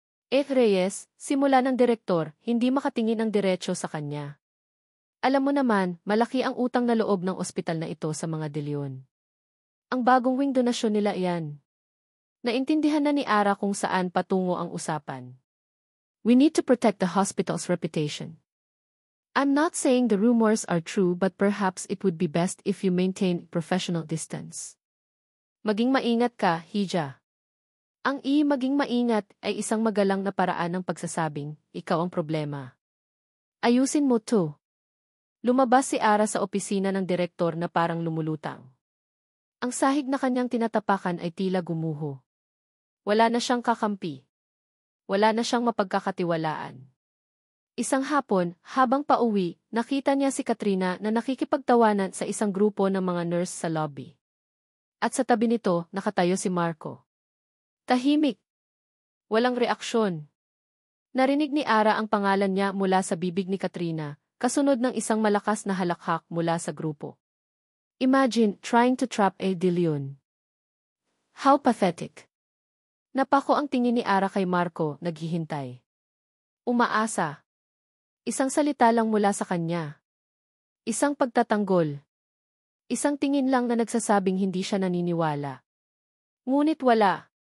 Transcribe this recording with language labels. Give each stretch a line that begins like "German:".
Filipino: Reyes, simula ng direktor, hindi makatingin ang diretso sa kanya. Alam mo naman, malaki ang utang na loob ng ospital na ito sa mga De Leon. Ang bagong wing donasyon nila iyan. Naintindihan na ni Ara kung saan patungo ang usapan.
English: We need to protect the hospital's reputation. I'm not saying the rumors are true, but perhaps it would be best if you maintain professional distance.
Filipino: Maging maingat ka, Hija. Ang maging maingat ay isang magalang na paraan ng pagsasabing, ikaw ang problema. Ayusin mo to. Lumabas si Ara sa opisina ng direktor na parang lumulutang. Ang sahig na kanyang tinatapakan ay tila gumuho. Wala na siyang kakampi. Wala na siyang mapagkakatiwalaan. Isang hapon, habang pauwi, nakita niya si Katrina na nakikipagtawanan sa isang grupo ng mga nurse sa lobby. At sa tabi nito, nakatayo si Marco. Tahimik. Walang reaksyon. Narinig ni Ara ang pangalan niya mula sa bibig ni Katrina, kasunod ng isang malakas na halakhak mula sa grupo.
English: Imagine trying to trap a De Leon. How pathetic.
Filipino: Napako ang tingin ni Ara kay Marco, naghihintay. Umaasa. Isang salita lang mula sa kanya. Isang pagtatanggol. Isang tingin lang na nagsasabing hindi siya naniniwala. Ngunit wala.